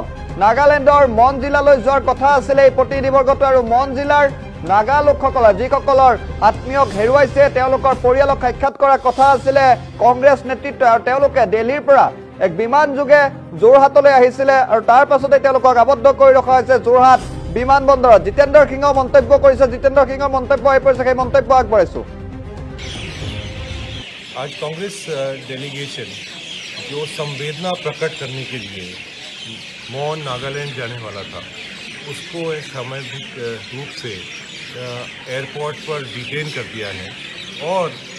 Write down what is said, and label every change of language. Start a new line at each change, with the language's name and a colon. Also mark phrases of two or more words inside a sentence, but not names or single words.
Assamese: নাগালেণ্ডৰ মন জিলালৈ যোৱাৰ কথা আছিলে এই প্ৰতিনিধিবৰ্গটো, আৰু মন জিলাৰ নাগা লোকসকলৰ যিসকলৰ আত্মীয়ক হেৰুৱাইছে তেওঁলোকৰ পৰিয়ালক সাক্ষাৎ কৰাৰ কথা আছিলে কংগ্ৰেছ নেতৃত্ব। আৰু তেওঁলোকে দিল্লীৰ পৰা এক বিমান যোগে যোৰহাটলৈ আহিছিলে আৰু তাৰ পাছতে তেওঁলোকক আবদ্ধ কৰি ৰখা হৈছে যোৰহাট বিমান বন্দৰত। জিতেন্দ্ৰ সিঙেও মন্তব্য কৰিছে, জিতেন্দ্ৰ সিঙৰ মন্তব্য আহি পৰিছে, সেই মন্তব্য আগবঢ়াইছো।
Hindi: आज कांग्रेस डेलीगेशन जो संवेदना प्रकट करने के लिए मौन नागालैंड जाने वाला था, उसको एक सामूहिक रूप से एयरपोर्ट पर डिटेन कर दिया है।